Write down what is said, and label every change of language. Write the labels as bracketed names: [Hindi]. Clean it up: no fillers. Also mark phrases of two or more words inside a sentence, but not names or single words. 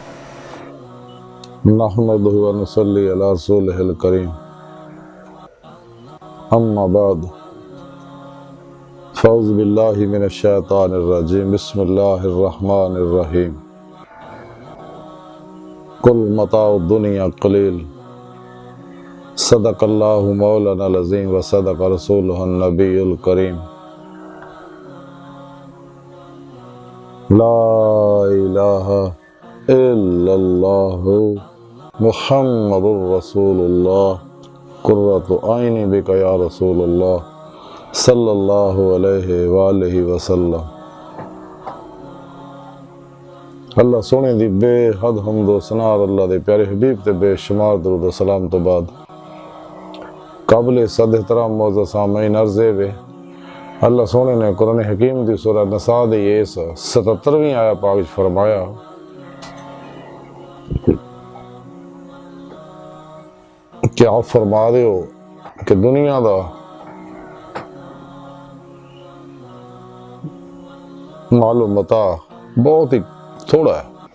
[Arabic] نحمده ونصلي على رسوله الكريم أما بعد فأعوذ بالله من الشيطان الرجيم بسم الله الرحمن الرحيم قل متاع الدنيا قليل صدق الله مولانا العظيم وصدق رسوله النبي الكريم لا إله إلا الله محمد رسول الله قرة عيني بك يا رسول الله صلى الله عليه وآله وسلم. [Punjabi] اللہ سوہنے دی بے حد حمد و ثنار اللہ دے پیارے حبیب تے بے شمار درود سلام تو بعد قابل صد احترام موجود سامعین عرضے وے اللہ سوہنے نے قرآن حکیم دی سورہ نسا دی اس 77ویں آیا پاک فرمایا کہ آپ فرما دے ہو کہ دنیا دا معلوم متاع بہت ہی تھوڑا ہے.